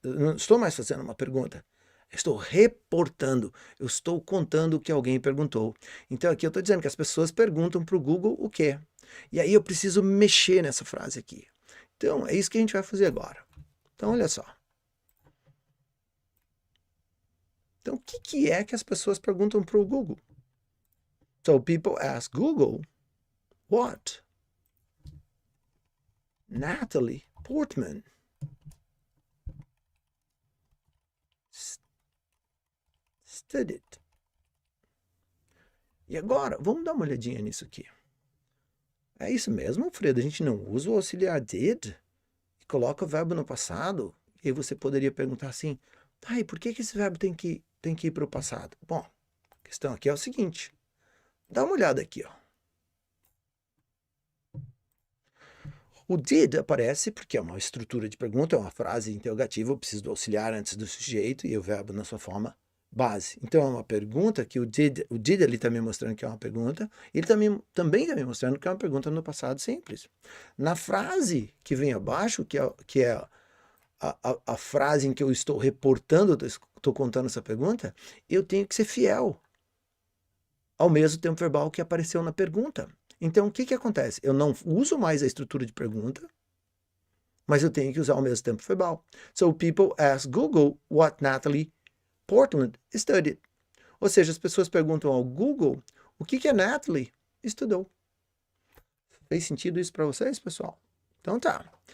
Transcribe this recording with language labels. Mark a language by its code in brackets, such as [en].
[pt] Eu não estou mais fazendo uma pergunta. Estou reportando, eu estou contando o que alguém perguntou. Então aqui eu estou dizendo que as pessoas perguntam para o Google o quê? E aí eu preciso mexer nessa frase aqui. Então é isso que a gente vai fazer agora. Então olha só. Então o que é que as pessoas perguntam para o Google? [en] So people ask Google, what Natalie Portman studied. [pt] E agora, vamos dar uma olhadinha nisso aqui. É isso mesmo, Alfredo? A gente não usa o auxiliar did e coloca o verbo no passado? E aí você poderia perguntar assim, e por que esse verbo tem que ir para o passado? Bom, a questão aqui é o seguinte. Dá uma olhada aqui, ó. O did aparece porque é uma estrutura de pergunta, é uma frase interrogativa, eu preciso do auxiliar antes do sujeito e o verbo na sua forma base. Então é uma pergunta que o did ele está me mostrando que é uma pergunta, ele também está me mostrando que é uma pergunta no passado simples. Na frase que vem abaixo, que é a frase em que eu estou reportando, estou contando essa pergunta, eu tenho que ser fiel ao mesmo tempo verbal que apareceu na pergunta. Então, o que acontece? Eu não uso mais a estrutura de pergunta, mas eu tenho que usar o mesmo tempo verbal. [en] So, people ask Google what Natalie Portman studied. [pt] Ou seja, as pessoas perguntam ao Google o que a Natalie estudou. Fez sentido isso para vocês, pessoal? Então tá.